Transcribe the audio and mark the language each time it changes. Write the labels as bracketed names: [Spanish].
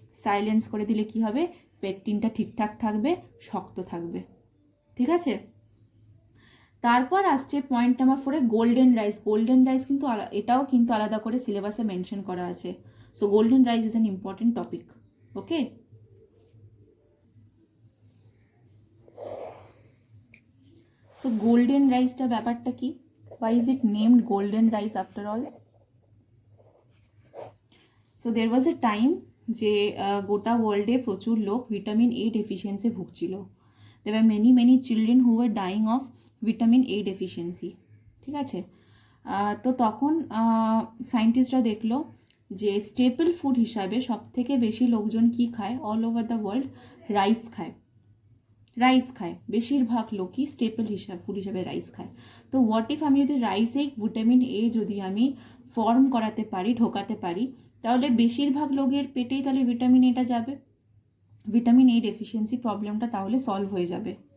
[Bangla] Silence করে দিলে কি হবে, পেকটিনটা ঠিকঠাক থাকবে, শক্ত থাকবে। ঠিক আছে, তারপর আসছে point number 4-এ golden rice. Golden rice কিন্তু এটাও কিন্তু আলাদা করে সিলেবাসে মেনশন করা আছে। [English] So golden rice is an important topic. [Bangla] Okay, so golden রাইসটা ব্যাপারটা কি, [English] why is it named golden rice after all? So there was a time [Bangla] যে গোটা ওয়ার্ল্ডে প্রচুর লোক vitamin A deficiency ভুগছিল। [English] there were many children who were dying of vitamin A deficiency. [Bangla] ঠিক আছে, তো তখন সায়েন্টিস্টরা দেখলো যে স্টেপল ফুড হিসাবে সব থেকে বেশি লোকজন কি খায়, [English] all over the world [Bangla] rice খায়। রাইস খায় বেশিরভাগ লোকই, স্টেপল ফুড হিসাবে রাইস খায়। তো হোয়াট ইফ আমি যদি রাইসে ভিটামিন এ যদি আমি ফর্ম করাতে পারি, ঢোকাতে পারি, তাহলে বেশিরভাগ লোকের পেটেই তাহলে ভিটামিন এটা যাবে, ভিটামিন এ ডেফিসিয়েন্সি প্রবলেমটা তাহলে সলভ হয়ে যাবে।